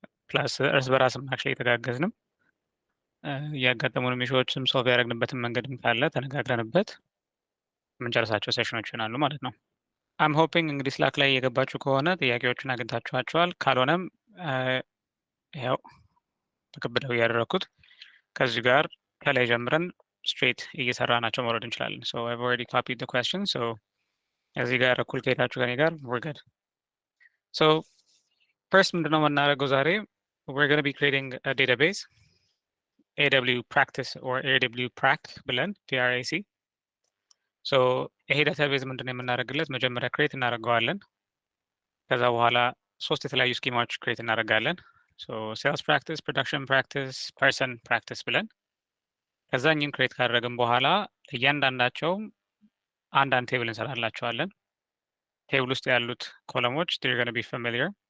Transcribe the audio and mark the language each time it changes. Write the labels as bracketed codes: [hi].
[am] ፕላስ እርስ በራስም አክቹዋሊ የተጋገዝንም ያጋጠሙንም ኢሹዎችም ሶልቭ ያደረግንበትን መንገድም ካለ ተነጋግረንበት የምንጨርሳቸው ሴሽኖች ይሆናሉ ማለት ነው። አም ሆፒንግ እንግዲህ ስላክ ላይ የገባችሁ ከሆነ ጥያቄዎችን አግኝታችኋቸዋል። ካልሆነም ያው ተከብደው እያደረኩት ከዚህ ጋር ከላይ ጀምረን ስትሬት እየሰራናቸው መውረድ እንችላለን። ሶ [en] I've already copied the question. [am] So እዚህ ጋር እኩል ከሄዳችሁ ከኔ ጋር [en] we're good. So first [am] ምንድነው የምናደርገው ዛሬ [en] we're going to be creating a database AW practice or AW prac ብለን PRAC. [am] So ይሄ ዳታቤዝ ምንድነው የምናደርግለት መጀመሪያ ክሬት እናደርገዋለን። ከዛ በኋላ ሶስት የተለያዩ ስኪማዎች ክሬት እናደርጋለን። ሶ ሴልስ ፕራክቲስ፣ ፕሮዳክሽን ፕራክቲስ፣ ፐርሰን ፕራክቲስ ብለን ከዛ እኚህን ክሬት ካደረግን በኋላ እያንዳንዳቸው አንዳንድ ቴብል እንሰራላቸዋለን። ቴብል ውስጥ ያሉት ኮለሞች [en] they're going to be familiar